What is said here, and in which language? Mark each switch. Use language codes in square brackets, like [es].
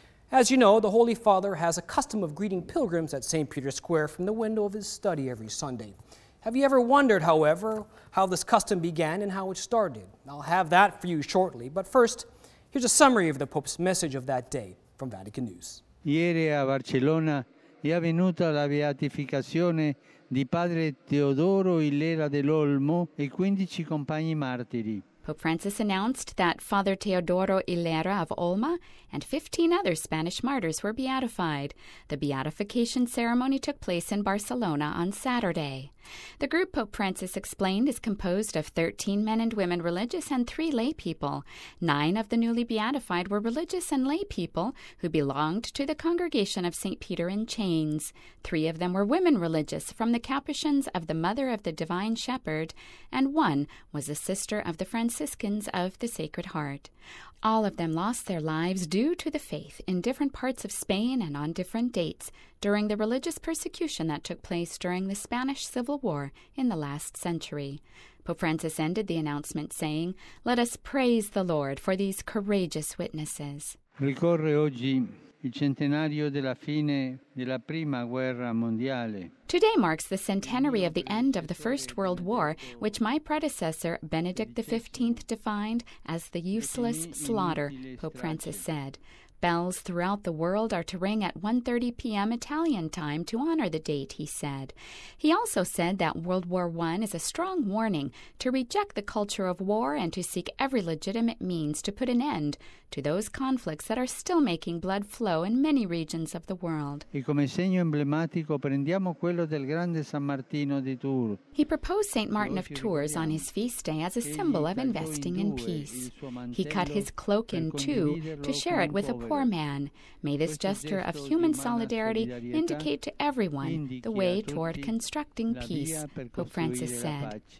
[en] As you know, the Holy Father has a custom of greeting pilgrims at St. Peter's Square from the window of his study every Sunday. Have you ever wondered, however, how this custom began and how it started? I'll have that for you shortly, but first, here's a summary of the Pope's message of that day from Vatican News. [it] Ieri a Barcellona è avvenuta la beatificazione di padre Teodoro Ilera dell'Olmo e 15 compagni martiri. [en] Pope Francis announced that Father Teodoro Ilera of Olma and 15 other Spanish martyrs were beatified. The beatification ceremony took place in Barcelona on Saturday. The group, Pope Francis explained, is composed of 13 men and women religious and 3 lay people. 9 of the newly beatified were religious and lay people who belonged to the congregation of St. Peter in Chains. 3 of them were women religious from the Capuchins of the Mother of the Divine Shepherd, and 1 was a sister of the Franciscans of the Sacred Heart. All of them lost their lives due to the faith in different parts of Spain and on different dates during the religious persecution that took place during the Spanish Civil War in the last century. Pope Francis ended the announcement saying, "Let us praise the Lord for these courageous witnesses." [it] Ricorre oggi il centenario della fine della Prima Guerra Mondiale. [en] Today marks the centenary of the end of the First World War, which my predecessor, Benedict XV, defined as the useless slaughter, Pope Francis said. Bells throughout the world are to ring at 1:30 p.m. Italian time to honor the date, he said. He also said that World War I is a strong warning to reject the culture of war and to seek every legitimate means to put an end to those conflicts that are still making blood flow in many regions of the world. [it] E come segno emblematico prendiamo quello del grande San Martino di Tours. [en] He proposed St. Martin of Tours on his feast day as a symbol of investing in peace. He cut his cloak in 2 to share it with a poor man. May this gesture of human solidarity indicate to everyone the way toward constructing peace, Pope Francis said.